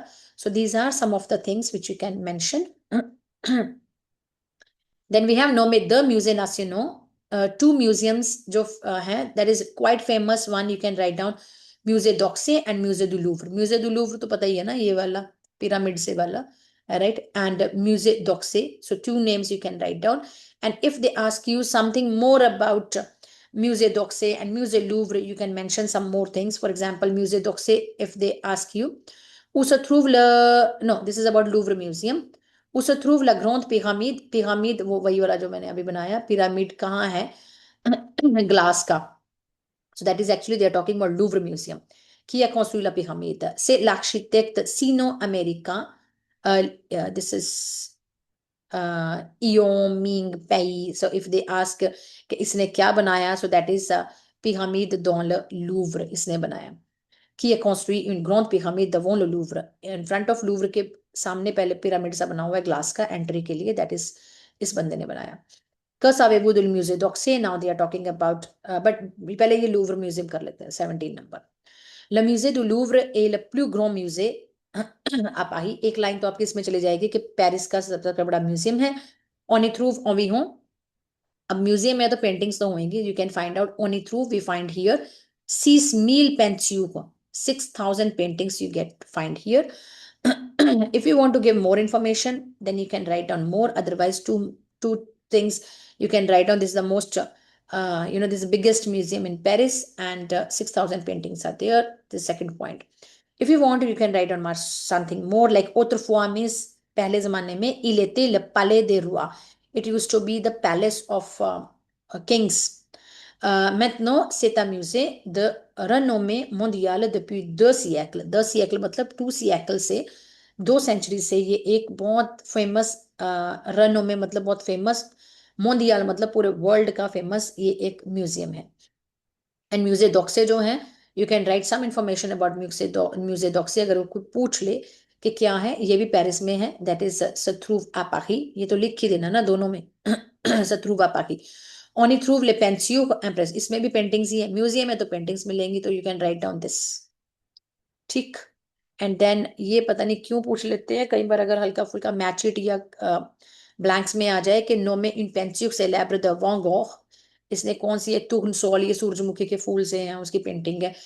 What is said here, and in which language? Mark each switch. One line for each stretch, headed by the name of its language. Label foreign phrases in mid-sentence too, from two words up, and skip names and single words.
English: So these are some of the things which you can mention. Then we have nommé the
French: musées nationaux.
English: Two museums
Hindi: जो हैं,
English: that is quite famous one, you can write down musée d'Orsay and musée du Louvre.
Hindi: Musée du Louvre तो पता ही है ना, ये वाला pyramid से वाला,
English: right? And musée d'Orsay. So two names you can write down. And if they ask you something more about musée d'Orsay and musée Louvre, you can mention some more things. For example, musée d'Orsay, if they ask you
French: où se trouve le,
English: no, this is about Louvre Museum.
French: Où se trouve la grande pyramide?
Hindi: Pyramide वो वही वाला जो मैंने अभी बनाया. Pyramide कहाँ है? Glace का.
English: So that is actually they are talking about Louvre Museum.
French: Qui a construit la pyramide? C'est l'architecte sino-américain.
English: This is Ion Ming Pei. So if they ask
Hindi: कि इसने क्या बनाया,
English: so that is
French: pyramide dans le Louvre,
Hindi: इसने बनाया.
French: Qui a construit une grande pyramide devant le Louvre?
English: In front of
Hindi: Louvre के सामने पहले पिरामिड सा बना हुआ है ग्लास का, एंट्री के लिए,
English: that is
Hindi: इस बंदे ने बनाया.
French: Que savez-vous du musée d'Orsay?
English: Now they are talking about, but
Hindi: पहले ये Louvre Museum कर लेते हैं, 17 नंबर.
French: Le musée du Louvre est le plus grand musée à Paris.
Hindi: एक लाइन तो आपकी इसमें चली जाएगी कि पेरिस का सबसे बड़ा म्यूजियम है.
French: On y trouve environ,
Hindi: अब म्यूजियम में तो पेंटिंग्स तो होंगी,
English: you can find out.
French: On y trouve,
English: we find here 6,000 peintures, 6,000 paintings you get find here. If you want to give more information, then you can write down more. Otherwise, two things you can write down. This is the most this is the biggest museum in Paris, and 6,000 paintings are there. The second point. If you want, you can write down something more, like autrefois means
Hindi: पहले जमाने में
French: il était le palais des rois.
English: It used to be the palace of kings.
French: Maintenant, c'est un musée de renommée mondiale depuis 2 siècles.
Hindi: 2 siècles मतलब 2 siècles से, 2 सेंचुरी से ये एक बहुत फेमस, रनोमे मतलब बहुत फेमस, मोंडियाल मतलब पूरे वर्ल्ड का फेमस ये एक म्यूजियम है.
English: and museum d'Orsay
Hindi: जो है,
English: you can write some information about museum d'Orsay.
Hindi: अगर वो कोई पूछ ले कि क्या है, ये भी पेरिस में है,
English: that is
French: se trouve à Paris.
Hindi: ये तो लिख ही देना ना दोनों में.
French: se trouve à Paris. On y trouve les peintures impresses.
Hindi: इसमें भी पेंटिंग्स ही है, म्यूजियम में तो पेंटिंग्स मिलेंगी, तो
English: you can write down this.
Hindi: ठीक.
English: and then
Hindi: ये पता नहीं क्यों पूछ लेते हैं कई बार, अगर हल्का फुल्का
English: match it
Hindi: या ब्लैंक्स में आ जाए कि नोमे इन पेंसिल सेलेब्र द वैन गॉग, इसने कौन सी एक टूर्नसोल, ये सूरजमुखी के फूल से हैं, उसकी पेंटिंग है.